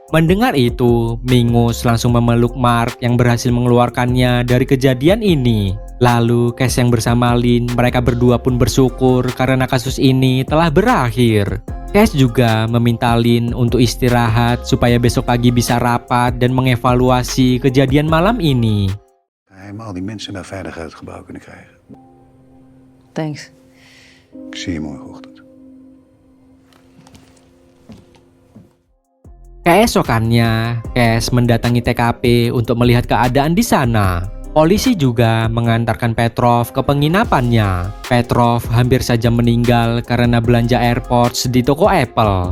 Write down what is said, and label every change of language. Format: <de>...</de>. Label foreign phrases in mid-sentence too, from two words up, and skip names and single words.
<id>Mendengar itu, Mingus langsung memeluk Mark yang berhasil mengeluarkannya dari kejadian ini. Lalu, Cash yang bersama Lin, mereka berdua pun bersyukur karena kasus ini telah berakhir. Cash juga meminta Lin untuk istirahat supaya besok pagi bisa rapat dan mengevaluasi kejadian malam ini.</id> <nl>Helemaal die mensen naar veilig uit het gebouw kunnen krijgen. Thanks. Ik zie je morgenochtend.</nl> <id>Keesokannya, Cash mendatangi TKP untuk melihat keadaan di sana. Polisi juga mengantarkan Petrov ke penginapannya. Petrov hampir saja meninggal karena belanja AirPods di toko Apple.</id>